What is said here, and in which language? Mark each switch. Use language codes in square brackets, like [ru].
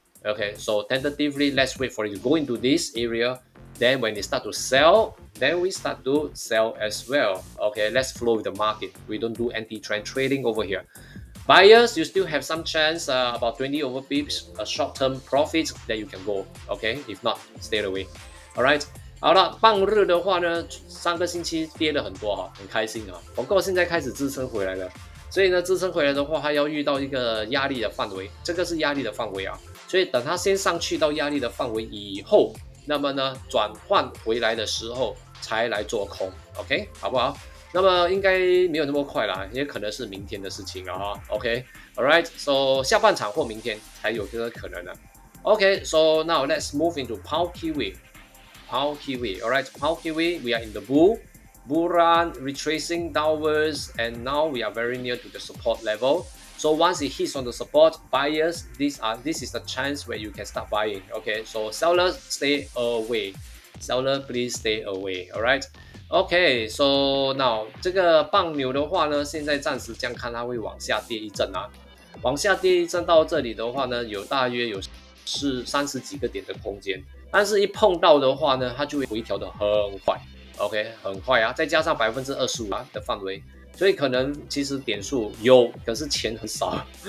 [en] Okay, so tentatively, let's wait for it to go into this area. Then when it start to sell, then we start to sell as well. Okay, let's flow with the market. We don't do anti-trend trading over here. Buyers, you still have some chance, about 20 over pips, a short-term profit that you can go. Okay, if not, stay away. Alright. [zh] 好了，棒日的话呢，上个星期跌了很多哈，很开心啊。不过现在开始支撑回来了。所以呢，支撑回来的话，它要遇到一个压力的范围，这个是压力的范围啊。所以等它先上去到压力的范围以后，那么呢，转换回来的时候才来做空 ，OK， 好不好？那么应该没有那么快啦，也可能是明天的事情了哈 ， [en] OK，alright，so [zh] 下半场或明天才有这个可能的。 [en] OK，so now let's move into Pound Kiwi，alright， Pound Kiwi, we are in the bull run, retracing downwards, and now we are very near to the support level. So once it hits on the support, buyers, this is the chance where you can start buying. Okay, so sellers, stay away. Seller, please stay away. Alright. Okay, so now [zh] 这个棒牛的话呢，现在暂时这样看，它会往下跌一阵啊。往下跌一阵到这里的话呢，大约有30几个点的空间，但是一碰到的话呢，它就会回调的很快。 OK， 很快啊，再加上25%的范围，所以可能其实点数有，可是钱很少。